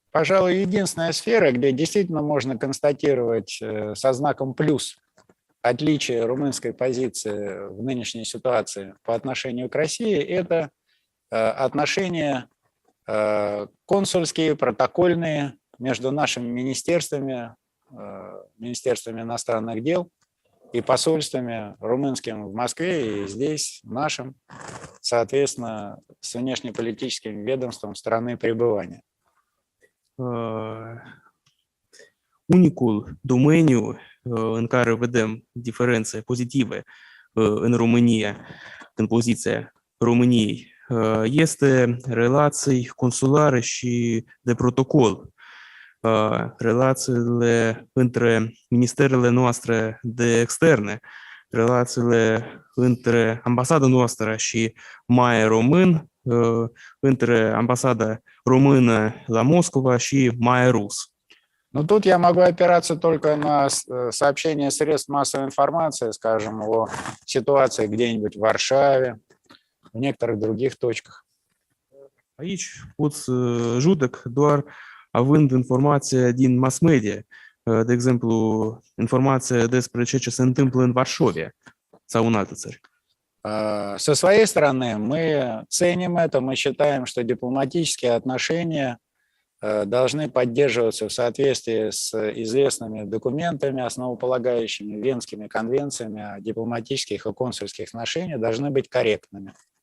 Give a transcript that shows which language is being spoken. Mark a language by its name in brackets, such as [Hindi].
[Russian] Пожалуй, единственная сфера, где действительно можно констатировать со знаком плюс отличие румынской позиции в нынешней ситуации по отношению к России, это отношения консульские, протокольные между нашими министерствами, министерствами иностранных дел и посольствами румынским в Москве и здесь, нашим, соответственно, с внешнеполитическим ведомством страны пребывания. [Romanian] Unicul domeniu în care vedem diferențe pozitive în România, în poziția României, este relații consulare și de protocol. Relațiile între ministerele noastre de externe, relațiile între ambasada noastră și MAE român, între ambasada română la Moscova și MAE rus. [Russian] Но тут я могу опираться только на сообщения средств массовой информации, скажем, о ситуации где-нибудь в Варшаве, в некоторых других точках. [Romanian] Aici pot să judec doar având informația din mass media, de exemplu, informația despre ce se întâmplă în Varșovia sau în alte țări. [Russian] Со своей стороны, мы ценим это, мы считаем, что дипломатические отношения должны поддерживаться в соответствии с известными документами, основополагающими Венскими конвенциями о дипломатических и консульских отношениях, должны быть корректными.